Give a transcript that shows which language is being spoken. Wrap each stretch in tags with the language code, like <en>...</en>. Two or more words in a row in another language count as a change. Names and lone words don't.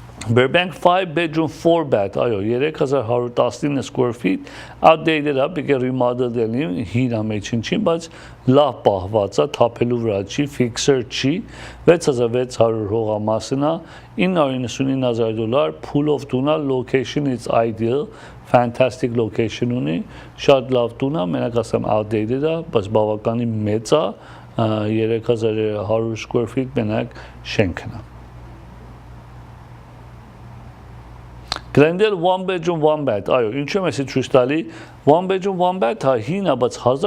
<hy>Burbank 5</hy> <en>bedroom 4 bath,</en> <hy>այո, 3119</hy> <en>square feet,</en> <hy>outdated է, պիտի remodel լինի, հին է մեջին, բայց լավ պահված է, թափելու վրա չի, fixer չի, 6600 հողամասն է, $999,</hy> <en>pool of</en> <hy>տուն է,</hy> <en>location is ideal, fantastic location</en> <hy>ունի, շատ լավ տուն է, մենակ ասեմ outdated է, բայց բավականի մեծ է, 3100</hy> <en>square feet</en> <hy>մենակ շենքն է։ Glendale 1</hy> <en>bedroom 1 bath,</en> <hy>այո, ինչու եմ էսի ցույց տալի, 1</hy> <en>bedroom 1 bath</en> <hy>հա հին է, բայց</hy>